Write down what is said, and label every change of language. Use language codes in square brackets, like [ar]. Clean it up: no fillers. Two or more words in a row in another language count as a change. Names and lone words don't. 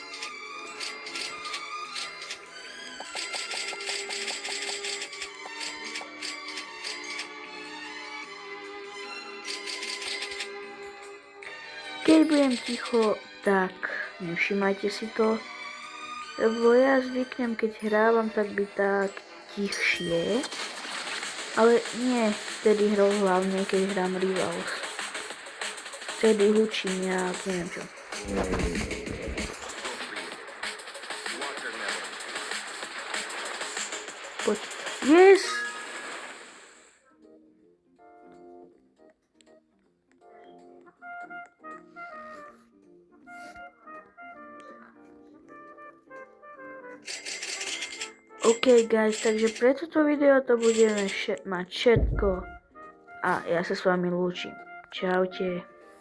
[sk] Keď budem ticho, tak nevšimajte si to, lebo ja zvyknem, keď hrávam, tak byť tak tichšie, ale nie vtedy hrou hlavne, keď hrám Rivals. Vtedy hučím ja, neviem čo. Poď. [en] Yes! OK guys, [sk] takže pre toto video to budeme mať všetko a ja sa s vami lúčim. Čaute.